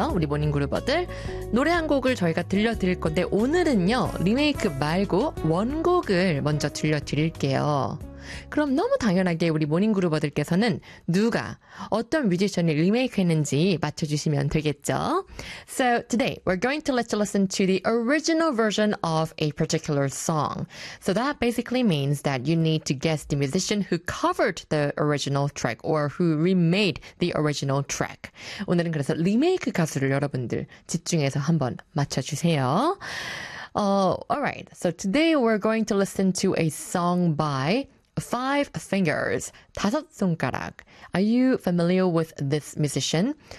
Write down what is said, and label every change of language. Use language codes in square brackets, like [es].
[ko] 우리 모닝그룹어들 노래 한 곡을 저희가 들려드릴 건데 오늘은요 리메이크 말고 원곡을 먼저 들려드릴게요. 그럼 너무 당연하게 우리 모닝그룹어들께서는 누가 어떤 뮤지션이 리메이크했는지 맞춰주시면 되겠죠. [en] So today we're going to let you listen to the original version of a particular song. So that basically means that you need to guess the musician who covered the original track or who remade the original track. [ko] 오늘은 그래서 리메이크 가수를 여러분들 집중해서 한번 맞춰주세요. [en] Alright, so today we're going to listen to a song by Five Fingers, 다섯 손가락. Are you familiar with this musician?